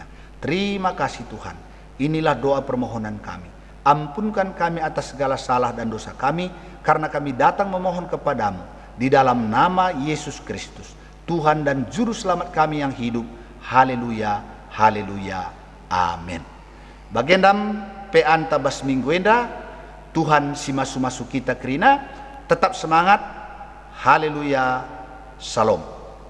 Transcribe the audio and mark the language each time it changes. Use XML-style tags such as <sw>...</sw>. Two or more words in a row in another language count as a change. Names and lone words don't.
<id>Terima kasih Tuhan. Inilah doa permohonan kami. Ampunkan kami atas segala salah dan dosa kami, karena kami datang memohon kepadamu di dalam nama Yesus Kristus, Tuhan dan Juru Selamat kami yang hidup. Haleluya, haleluya, amin.</id> <btx>Bagendam pean tabas minggu enda, Tuhan si masu-masu kita kerina, tetap semangat, haleluya, salam.</btx>